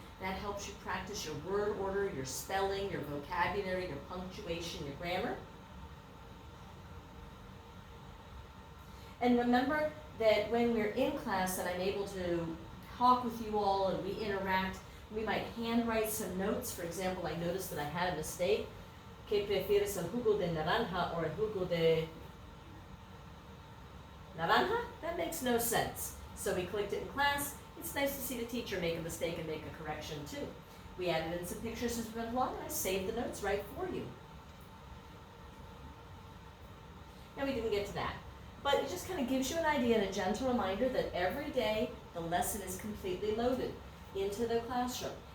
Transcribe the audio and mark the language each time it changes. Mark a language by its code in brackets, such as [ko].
[en] That helps you practice your word order, your spelling, your vocabulary, your punctuation, your grammar. And remember that when we're in class and I'm able to talk with you all and we interact, we might handwrite some notes. For example, I noticed that I had a mistake. [es] ¿Qué prefieres, el jugo de naranja or el jugo de naranja? [en] That makes no sense. So we clicked it in class. It's nice to see the teacher make a mistake and make a correction too. We added in some pictures as we went along, and I saved the notes right for you. Now we didn't get to that, but it just kind of gives you an idea and a gentle reminder that every day the lesson is completely loaded into the classroom.